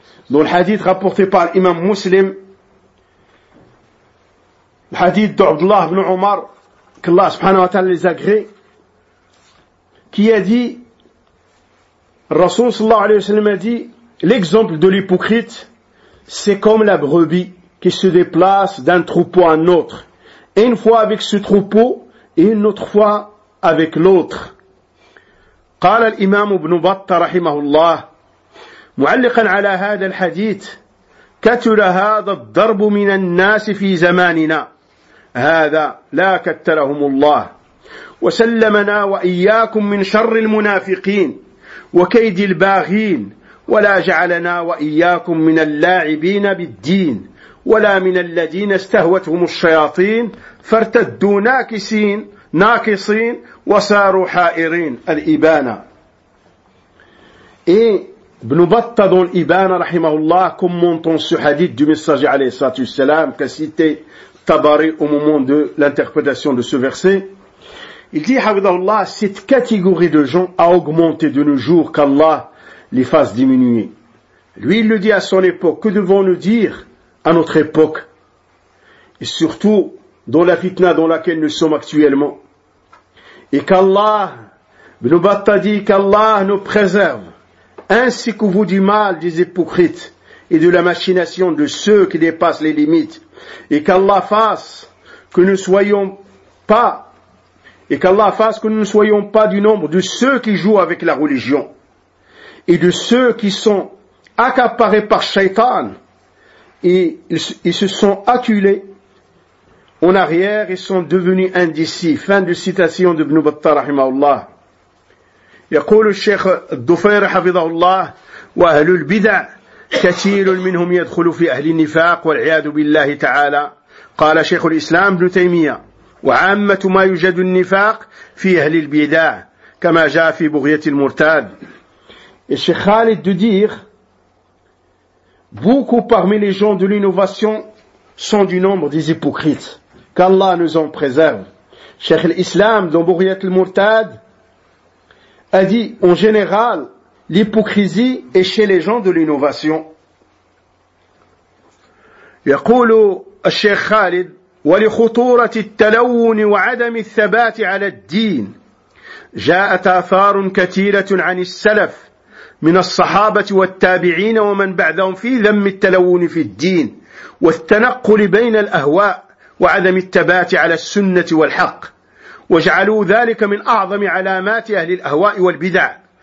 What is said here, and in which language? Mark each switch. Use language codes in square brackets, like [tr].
[fr] Dans le hadith rapporté par l'imam Muslim, le hadith d'Abdullah ibn Omar, qu'Allah subhanahu wa ta'ala les agrée, qui a dit, Rasul sallallahu alayhi wa sallam a dit, l'exemple de l'hypocrite, c'est comme la brebis qui se déplace d'un troupeau à un autre, une fois avec ce troupeau et une autre fois avec l'autre. [ar] قال الإمام ابن بطة رحمه الله معلقا على هذا الحديث: كثر هذا الضرب من الناس في زماننا هذا، لا كترهم الله، وسلمنا وإياكم من شر المنافقين وكيد الباغين، ولا جعلنا وإياكم من اللاعبين بالدين ولا من الذين استهوتهم الشياطين فارتدوا ناكصين وساروا حائرين الإبانة. [fr] Et Ibn Battah dans l'Ibana, rahimahullah, commentant ce hadith du messager alayhi salatu wassalam, qu'a cité Tabari au moment de l'interprétation de ce verset, il dit, hafidhahullah, cette catégorie de gens a augmenté de nos jours qu'Allah les fasse diminuer. Lui, il le dit à son époque. Que devons-nous dire à notre époque? Et surtout, dans la fitna dans laquelle nous sommes actuellement. Et qu'Allah, Ibn Battah dit, qu'Allah nous préserve ainsi que vous du mal des hypocrites et de la machination de ceux qui dépassent les limites, et qu'Allah fasse que nous ne soyons pas du nombre de ceux qui jouent avec la religion et de ceux qui sont accaparés par Shaitan et ils se sont acculés en arrière et sont devenus indécis. Fin de citation de Ibn Battah rahimahullah. [ar] يقول الشيخ الضفير حفظه الله: وأهل البدع كثير منهم يدخل في أهل النفاق والعياذ بالله تعالى. قال شيخ الإسلام ابن تيمية: وعامة ما يوجد النفاق في أهل البدع كما جاء في بغية المرتاد. [fr] الشيخ خالد دودير: beaucoup parmi les gens de l'innovation sont du nombre des hypocrites. Qu'Allah nous en préserve. Cheikh al-Islam dans بغية المرتاد a dit, en général, l'hypocrisie est chez les gens de l'innovation. [ar] يقول الشيخ خالد: ولخطورة التلون وعدم الثبات على الدين جاءت آثار كثيرة عن السلف من الصحابة والتابعين ومن بعدهم في ذم التلون في الدين والتنقل بين الأهواء وعدم الثبات على السنة والحق، وجعلوا ذلك من أعظم علامات أهل الأهواء والبدع،